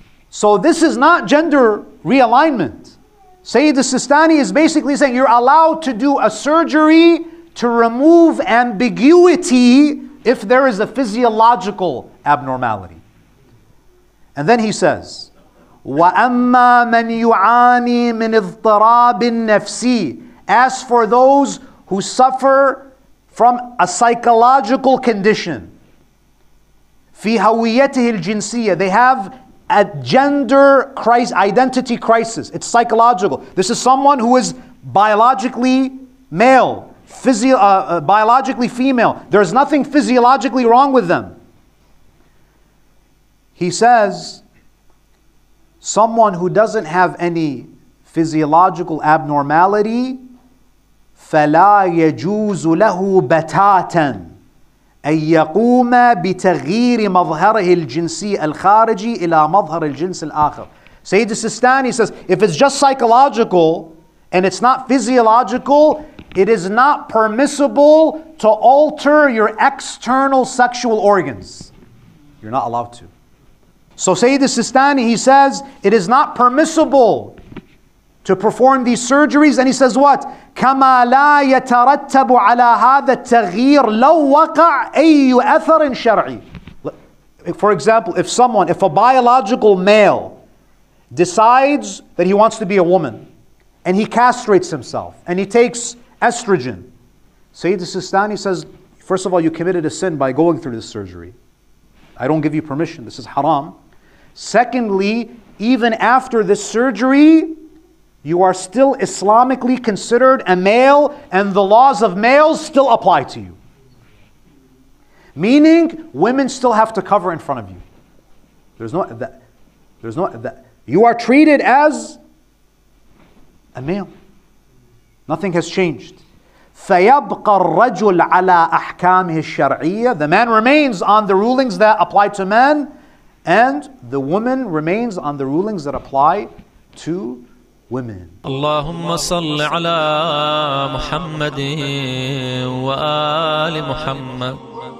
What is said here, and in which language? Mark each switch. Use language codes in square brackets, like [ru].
[en] So this is not gender realignment. Sayyid Sistani is basically saying you're allowed to do a surgery to remove ambiguity if there is a physiological abnormality. And then he says, [ar] وَأَمَّا مَنْ يُعَانِي مِنْ اضْطِرَابٍ نَفْسِي. [en] As for those who suffer from a psychological condition, [ar] في هويته الجنسية, [en] they have a gender crisis, identity crisis. It's psychological. This is someone who is biologically male, biologically female. There's nothing physiologically wrong with them. He says, someone who doesn't have any physiological abnormality, [ar] فَلَا يَجُوزُ لَهُ بَتَاتًا أن يقوم بتغيير مظهره الجنسي الخارجي إلى مظهر الجنس الآخر. [en] Sayyid Sistani says, if it's just psychological and it's not physiological, it is not permissible to alter your external sexual organs. You're not allowed to. So Sayyid Sistani, he says, it is not permissible to perform these surgeries, and he says what? [ar] كما لا يترتب على هذا التغيير لو وقع أي أثر شرعي. [en] For example, if a biological male decides that he wants to be a woman, and he castrates himself, and he takes estrogen, Sayyid Sistani says, first of all, you committed a sin by going through this surgery. I don't give you permission, this is haram. Secondly, even after this surgery, you are still Islamically considered a male, and the laws of males still apply to you. Meaning, women still have to cover in front of you. There's no that. You are treated as a male. Nothing has changed. [ar] فَيَبْقَى الرَّجُلْ عَلَىٰ أَحْكَامِهِ الشَّرْعِيَّةِ. [en] The man remains on the rulings that apply to man, and the woman remains on the rulings that apply to women. [ar] اللهم صل على محمد وآل محمد